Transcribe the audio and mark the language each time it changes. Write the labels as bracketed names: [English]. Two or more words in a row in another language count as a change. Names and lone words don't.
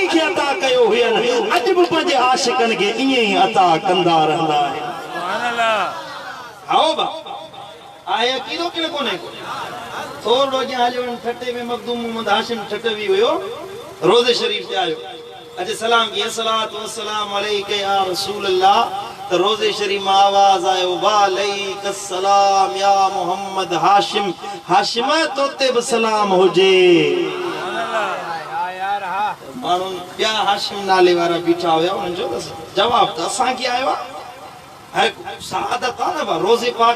[Sindhi] खे अता कयो हुयनि अॼु बि पंहिंजे आशिक़नि खे ईअं ई अता कंदा रहंदा आहिनि [Arabic] سبحان الله [Sindhi] आओ बा आया अक़ीदो कि कोने को थोड़ो अॻियां हलियो ठटे में मखदूम मोहम्मद हाशिम ठटवी हुयो रोज़े शरीफ ते आयो अॼु सलाम की [Arabic] الصلاة والسلام عليك يا رسول الله [Sindhi] त रोज़े शरीफ में आवाज़ आयो [Arabic] وعليك سلام [Sindhi] या मोहम्मद हाशिम हाशिम तोते बि सलाम हुजे माण्हू ॿिया हाशिम नाले वारा बीठा हुया उन्हनि जो जवाब त असांखे आयो आहे सादत आहे न रोज़े पाक